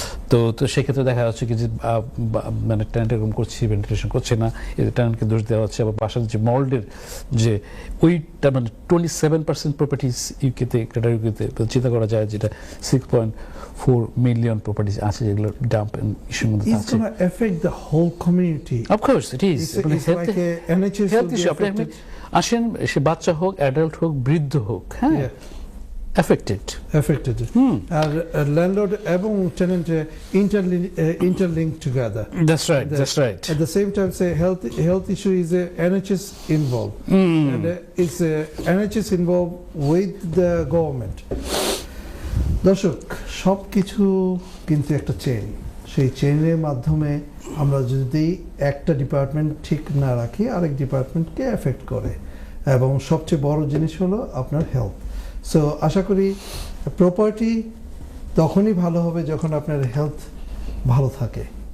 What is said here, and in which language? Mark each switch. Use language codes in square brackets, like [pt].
[bn] তো সেক্ষেত্রে দেখা যাচ্ছে কি যে মানে টেন্যান্ট এরকম করছি, ভেন্টিলেশন করছে না, এদের টেন্যান্টকে দোষ দেওয়া হচ্ছে। আবার বাসার যে মোল্ডের যে ওইটা মানে 27% প্রপার্টিজ ইউকেতে চিন্তা করা যায়, যেটা 6.4 মিলিয়ন প্রপার্টিজ আছে যেগুলো ডাম্প ইস্যুর মধ্যে আছে। [en] It's going to affect the whole community. Of course it is. It's like a NHS health issue. [bn] আপনি আসেন, সে বাচ্চা হোক, অ্যাডাল্ট হোক, বৃদ্ধ হোক, হ্যাঁ, affected. আর [en] landlord এবং tenant interlinked together. That's right. At the same time, say health issue is a NHS involved, and it's a NHS involved with the government. [bn] দর্শক, সব কিছু কিন্তু একটা চেইন। সেই চেইনের মাধ্যমে আমরা যদি একটা ডিপার্টমেন্ট ঠিক না রাখি, আরেক ডিপার্টমেন্টকে এফেক্ট করে, এবং সবচেয়ে বড় জিনিস হলো আপনার হেলথ। সো আশা করি প্রপার্টি তখনই ভালো হবে যখন আপনার হেলথ ভালো থাকে।